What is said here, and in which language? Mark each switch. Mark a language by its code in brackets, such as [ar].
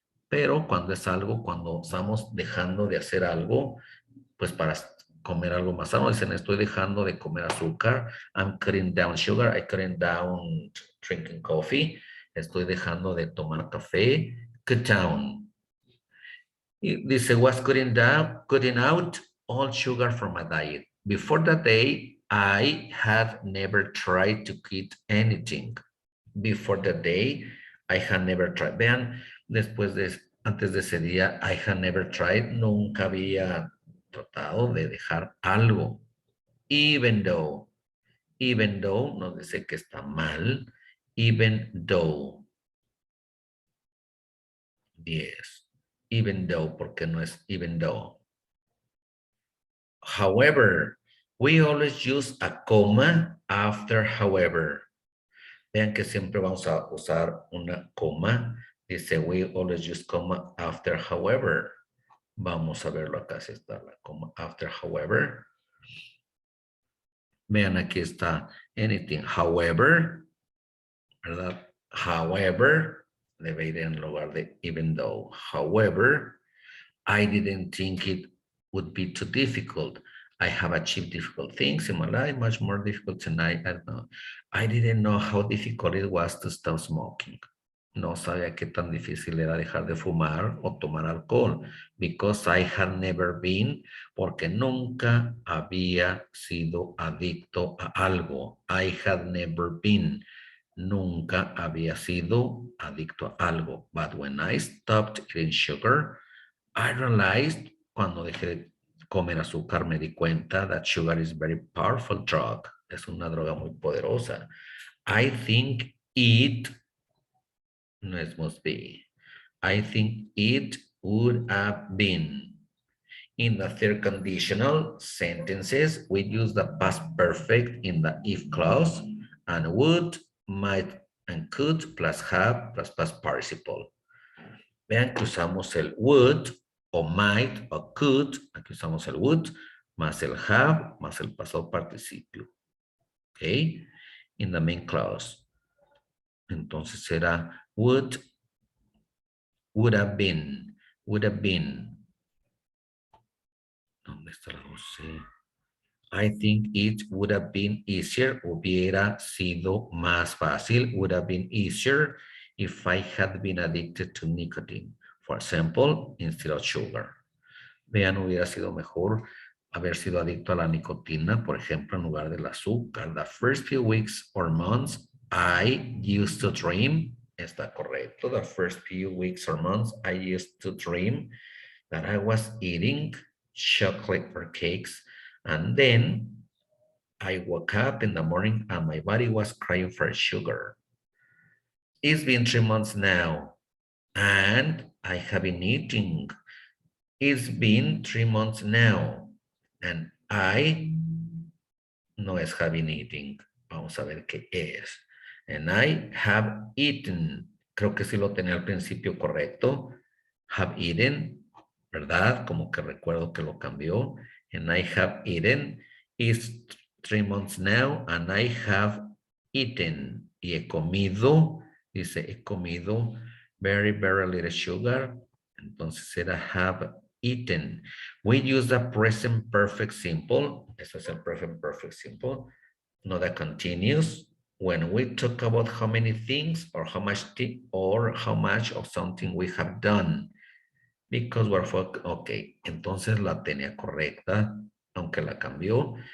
[es] Pero cuando es algo, cuando estamos dejando de hacer algo, pues para comer algo más sano, dicen estoy dejando de comer azúcar, [en] I'm cutting down sugar, I'm cutting down drinking coffee, [es] estoy dejando de tomar café, [en] cut down. [es] Y dice [en] was cutting out all sugar from my diet. Before that day, I had never tried to quit anything. Before that day, I had never tried. [es] Vean, antes de ese día, [en] I had never tried, [es] nunca había tratado de dejar algo. [en] Even though [es] nos dice que está mal, even though. [en] Yes, even though, [es] porque no es [en] even though. However, we always use a comma after however. [es] Vean que siempre vamos a usar una coma. Dice, [en] we always use comma after however. [es] Vamos a verlo acá, si está la coma [en] after however. [es] Vean, aquí está anything. [en] However, [es] ¿verdad? However, debe ir en lugar de [en] even though. However, I didn't think it would be too difficult. I have achieved difficult things in my life, much more difficult tonight. I don't know. I didn't know how difficult it was to stop smoking. [es] No sabía qué tan difícil era dejar de fumar o tomar alcohol. [en] Because I had never been, [es] porque nunca había sido adicto a algo. [en] I had never been. [es] Nunca había sido adicto a algo. [en] But when I stopped eating sugar, I realized, [es] cuando dejé de comer azúcar, me di cuenta [en] that sugar is very powerful drug. [es] Es una droga muy poderosa. [en] I think it, [es] no es [en] must be. I think it would have been. In the third conditional sentences, we use the past perfect in the if clause and would, might, and could plus have plus past participle. [es] Vean que usamos el would o might o could. Aquí usamos el would más el have más el pasado participio. [en] ¿Ok? In the main clause. [es] Entonces será [en] would have been. Would have been. [es] ¿Dónde está la 12? [en] I think it would have been easier. [es] Hubiera sido más fácil. [en] Would have been easier if I had been addicted to nicotine. For example, instead of sugar. [es] Vean, hubiera sido mejor haber sido adicto a la nicotina, por ejemplo, en lugar del azúcar. [en] The first few weeks or months, I used to dream. [es] Está correcto. [en] The first few weeks or months, I used to dream that I was eating chocolate or cakes. And then I woke up in the morning and my body was crying for sugar. It's been 3 months now and I have been eating. It's been 3 months now and I [es] no es [en] have been eating. [es] Vamos a ver qué es. [en] And I have eaten. [es] Creo que sí lo tenía al principio correcto. [en] Have eaten, [es] ¿verdad? Como que recuerdo que lo cambió. [en] And I have eaten. It's 3 months now and I have eaten. [es] Y he comido, dice, he comido [en] very, very little sugar. [es] Entonces era [en] have eaten. We use the present perfect simple. [es] Eso es el present perfect simple. [en] Not the continuous. When we talk about how many things or how much of something we have done. Because we're ok, [es] entonces la tenía correcta, aunque la cambió.